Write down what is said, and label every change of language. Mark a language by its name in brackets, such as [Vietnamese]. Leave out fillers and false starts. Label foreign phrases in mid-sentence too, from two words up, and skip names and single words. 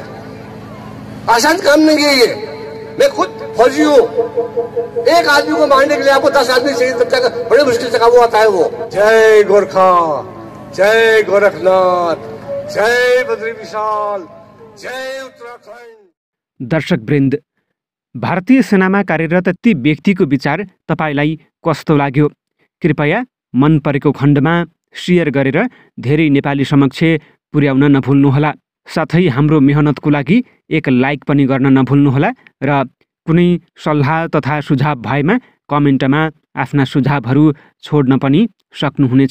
[Hindi] आसान काम नहीं है ये। मैं खुद फौजी हूँ, एक आदमी को मारने के लिए आपको 10 आदमी चाहिए, तब तक बड़े मुश्किल से काबू आता है वो। जय गोरखा, जय गोरखनाथ, जय बद्री विशाल, जय उत्तराखण्ड। [Nepali] दर्शकवृन्द, भारतीय सेनामा कार्यरत ती व्यक्तिको विचार तपाईलाई कस्तो लाग्यो? कृपया मन परेको खण्डमा शेयर गरेर धेरै नेपाली समक्ष पुर्याउन नभुल्नुहोला। साथै हाम्रो मेहनतको लागि एक लाइक पनि गर्न नभुल्नुहोला र कुनै सल्लाह तथा सुझाव भएमा कमेन्टमा आफ्ना सुझावहरू छोड्न पनि सक्नुहुनेछ।